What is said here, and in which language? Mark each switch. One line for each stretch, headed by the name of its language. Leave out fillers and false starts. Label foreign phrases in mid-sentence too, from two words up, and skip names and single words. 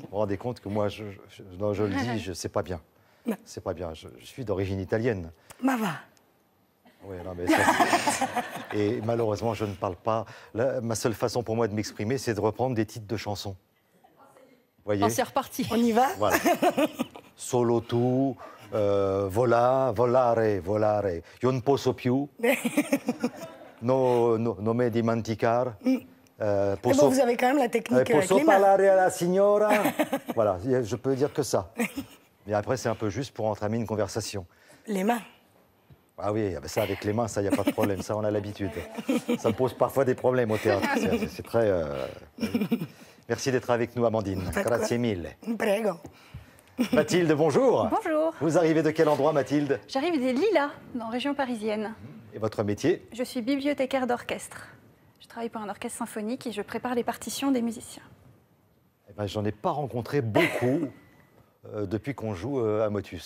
French: Vous vous rendez compte que moi, je le dis, je ne sais pas bien. C'est pas bien. Je suis d'origine italienne.
Italian: Ma va.
French: Oui, non, mais ça, et malheureusement, je ne parle pas. Là, ma seule façon pour moi de m'exprimer, c'est de reprendre des titres de chansons. Vous voyez? Oh, c'est reparti. On y va? Voilà.
Italian: Solo tu, volare. Io non posso più. Non me dimenticar.
French: Bon, vous avez quand même la technique avec
Italian: posso
French: les mains.
Italian: parlare alla signora.
French: Voilà, je peux dire que ça. Mais après, c'est un peu juste pour entamer une conversation. Les mains. Ah oui, ça avec les mains, ça, il n'y a pas de problème. Ça, on a l'habitude. Ça me pose parfois des problèmes au théâtre. C'est très... Merci d'être avec nous, Amandine.
Italian: Grazie mille. Prego.
French: Mathilde, bonjour. Bonjour. Vous arrivez de quel endroit, Mathilde? J'arrive des Lilas, dans la région parisienne. Et votre métier? Je suis bibliothécaire d'orchestre. Je travaille pour un orchestre symphonique et je prépare les partitions des musiciens. Eh ben, j'en ai pas rencontré beaucoup depuis qu'on joue à Motus.